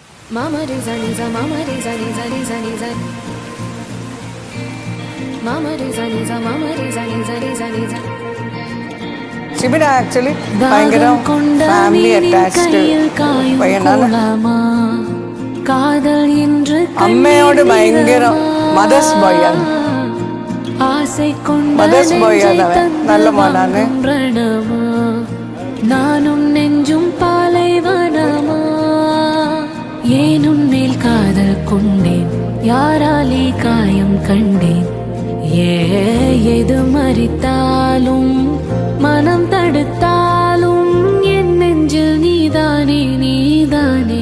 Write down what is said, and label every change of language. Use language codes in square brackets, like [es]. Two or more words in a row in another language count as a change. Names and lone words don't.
[ml] Mama re za ni za mama re za ni za ni za ni za Mama re za ni za mama re za ni za ni za ni za ഷിബിൻ ആക്ച്വലി ഭയങ്കര [en] family attached [ml] പയ്യനാണ്. അമ്മയോട് ഭയങ്കര [en] mother's boy [ml] ആണ്. [en] mother's boy [ml] ആണ് അവൻ. നല്ല മോനാണ്. [ta] நானும் நெஞ்சும் பாலைவனமா ஏன் உன்மேல் காதல் கொண்டேன் யாராலே காயம் கண்டேன் எது மறித்தாலும் மனம் தடுத்தாலும் என் நெஞ்சில் நீதானே நீதானே